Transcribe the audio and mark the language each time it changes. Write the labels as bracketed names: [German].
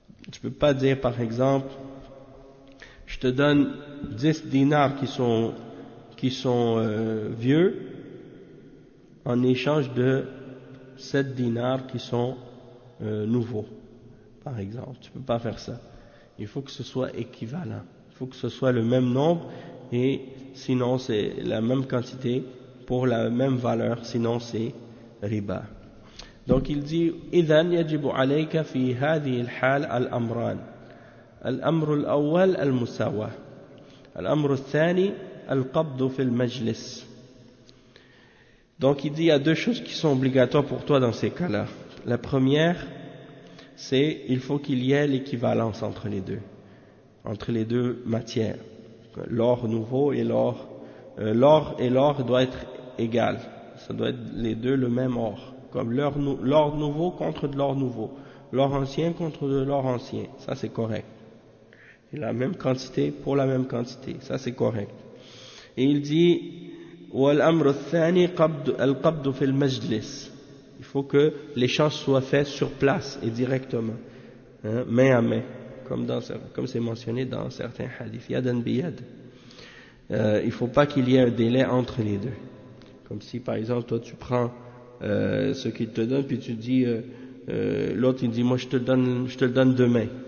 [French] Tu peux pas dire, par exemple, je te donne 10 dinars qui sont vieux en échange de 7 dinars qui sont nouveaux, par exemple. Tu peux pas faire ça. Il faut que ce soit équivalent. Il faut que ce soit le même nombre, et sinon c'est la même quantité pour la même valeur, sinon c'est riba. Donc il dit, [Arabic] إذن يجب عليك في هذه الحال الأمران الأمر الأول المساواة الأمر الثاني القبض في المجلس. [French] Donc il dit, il y a deux choses qui sont obligatoires pour toi dans ces cas-là. La première, c'est il faut qu'il y ait l'équivalence entre les deux, matières, l'or nouveau et l'or, l'or et l'or doit être égal, ça doit être les deux le même or. Comme l'or nouveau contre de l'or nouveau, l'or ancien contre de l'or ancien, ça c'est correct. Et la même quantité pour la même quantité, ça c'est correct. Et il dit, [Arabic] والأمر الثاني القبض في المجلس. [French] Il faut que l'échange soit fait sur place et directement, main à main, comme c'est mentionné dans certains hadiths, yadan biyad. Il faut pas qu'il y ait un délai entre les deux. Comme si par exemple toi tu prends ce qu'il te donne, puis tu dis, l'autre il dit, moi je te le donne demain.